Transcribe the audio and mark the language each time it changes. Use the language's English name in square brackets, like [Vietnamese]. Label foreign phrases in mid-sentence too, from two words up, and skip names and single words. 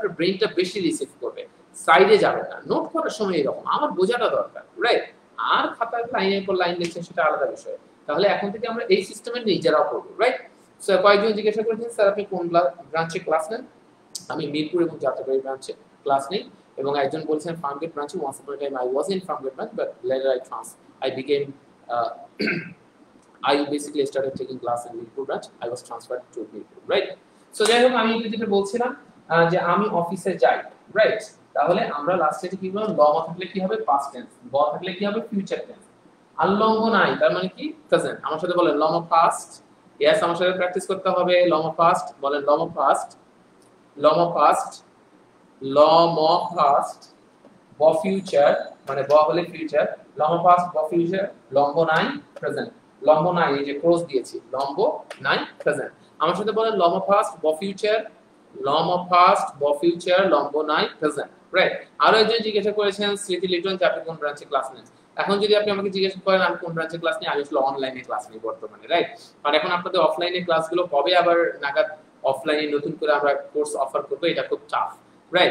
[Bangla] আপনার ব্রেনটা বেশি রিসিভ করবে, সাইডে যাবে না। নোট করার সময় এরকম আমার বোঝাটা দরকার, রাইট? আর খাতায় লাইনের পর লাইন লিখছেন সেটা আলাদা বিষয়। তাহলে এখন থেকে আমরা এই সিস্টেমে নিজেরাও করবো, রাইট? সো কয়েকজন জিজ্ঞাসা করেছেন স্যার আপনি কোন ব্রাঞ্চে ক্লাস নেন? আমি মিরপুর এবং যাত্রাবাড়ি ব্রাঞ্চে ক্লাস নেই। এবং একজন বলছেন ফার্মগেট ব্রাঞ্চে। [English] once upon a time I was in Farmgate branch but later I became I basically started taking class in মিরপুর ব্রাঞ্চ. I was transferred to মিরপুর, right? [Bangla] সো যাই হোক আমি যেটা বলছিলাম যে আমি অফিসে যাই, রাইট? তাহলে আমরা লাস্টে কি বললাম? ল থাকলে কি হবে? [English] past tense. [Bangla] ব থাকলে কি হবে? [English] future tense. [Bangla] আর লম্ব নাই তার মানে কি? প্রেজেন্ট। আমার সাথে বলেন লম পাস্ট। ইয়েস, আমার সাথে প্র্যাকটিস করতে হবে। লম পাস্ট বলেন, লম পাস্ট, লম পাস্ট, লম পাস্ট, ব ফিউচার মানে ব হলে ফিউচার, লম পাস্ট ব ফিউচার, লম্ব নাই প্রেজেন্ট। লম্ব নাই, এই যে ক্রস দিয়েছি, লম্ব নাই প্রেজেন্ট। আমার সাথে বলেন লম পাস্ট ব ফিউচার, লম পাস্ট ব ফিউচার, লম্ব নাই প্রেজেন্ট, রাইট? আরো একজন জিজ্ঞাসা করেছেন স্মৃতি লিটন যে আপনি কোন ব্রাঞ্চে ক্লাস নেন। এখন যদি আপনি আমাকে জিজ্ঞেস করেন আমি কোন ব্রাঞ্চে ক্লাস নিই, আমি আসলে অনলাইনে ক্লাস নিই বর্তমানে, রাইট? আর এখন আপনাদের অফলাইনে ক্লাসগুলো কবে আবার নাগাদ অফলাইনে নতুন করে আমরা কোর্স অফার করব, এটা খুব টাফ, রাইট?